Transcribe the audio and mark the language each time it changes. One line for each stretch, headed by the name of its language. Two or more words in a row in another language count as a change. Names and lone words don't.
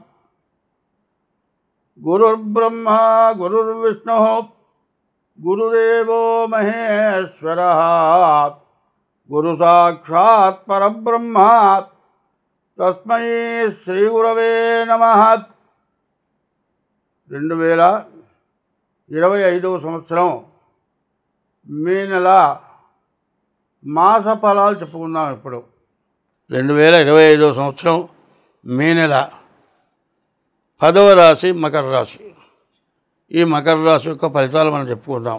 Sanskrit: गुरुर्ब्रह्मा गुरुर्विष्णुः गुरुदेवो महेश्वरः गुरुसाक्षात् परब्रह्म तस्मै श्रीगुरवे नमः।
Telugu: 2025 సంవత్సరం మే నెల మాస ఫలాలు చెప్పుకుందాం. ఇప్పుడు 2025 సంవత్సరం మే నెల 10వ రాశి మకర రాశి. ఈ మకర రాశి యొక్క ఫలితాలు మనం చెప్పుకుందాం.